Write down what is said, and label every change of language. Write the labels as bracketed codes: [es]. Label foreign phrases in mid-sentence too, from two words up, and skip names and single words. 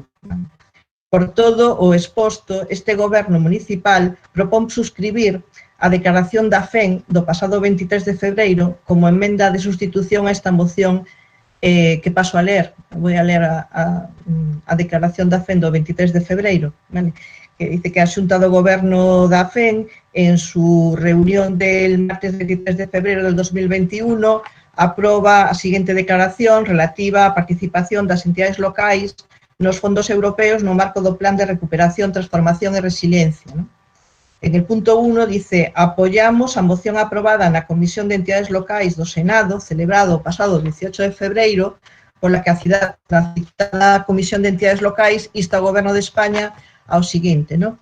[gl] Por todo o exposto, este goberno municipal propón suscribir a declaración da FEN do pasado 23 de febreiro como emenda de sustitución a esta moción que paso a ler. [es] Voy a [gl] ler a declaración da FEN do 23 de febreiro, ¿vale? Que dice que a Xunta do Goberno da FEN, [es] en su reunión del martes 23 de febrero del 2021, [gl] aproba a seguinte declaración relativa á participación das entidades locais nos fondos europeos no marco do Plan de Recuperación, Transformación e Resiliencia, ¿no? [es] En el punto 1 dice: apoyamos [gl] a moción aprobada na Comisión de Entidades Locais do Senado, celebrado o pasado 18 de febreiro, pola que a citada Comisión de Entidades Locais insta ao Goberno de España ao seguinte, ¿no?